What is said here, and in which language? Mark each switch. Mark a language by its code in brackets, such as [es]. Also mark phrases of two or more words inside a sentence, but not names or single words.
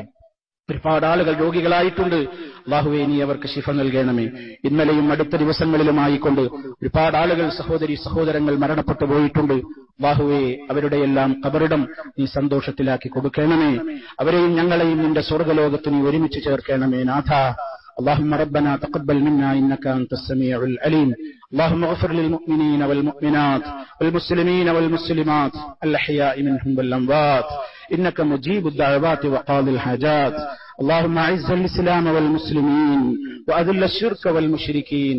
[ml] ഒരുപാട് ആളുകൾ രോഗികളായിട്ടുണ്ട്. അല്ലാഹുവേ, നീ അവർക്ക് ശിഫ നൽകണമേ. ഇന്നലെയും അടുത്ത ദിവസങ്ങളിലുമായിക്കൊണ്ട് ഒരുപാട് ആളുകൾ, സഹോദരങ്ങൾ മരണപ്പെട്ടു പോയിട്ടുണ്ട്. അല്ലാഹുവേ, അവരുടെ എല്ലാം ഖബറിടം നീ സന്തോഷത്തിലാക്കി കൊടുക്കണമേ. അവരെയും ഞങ്ങളെയും നിന്റെ സ്വർഗ്ഗലോകത്ത് നീ ഒരുമിച്ച് ചേർക്കണമേ നാഥ. [ar] اللهم ربنا تقبل منا إنك أنت السميع العليم. اللهم اغفر للمؤمنين والمؤمنات والمسلمين والمسلمات الأحياء منهم والأموات إنك مجيب الدعوات وقاضي الحاجات. اللهم أعز الإسلام والمسلمين وأذل الشرك والمشركين.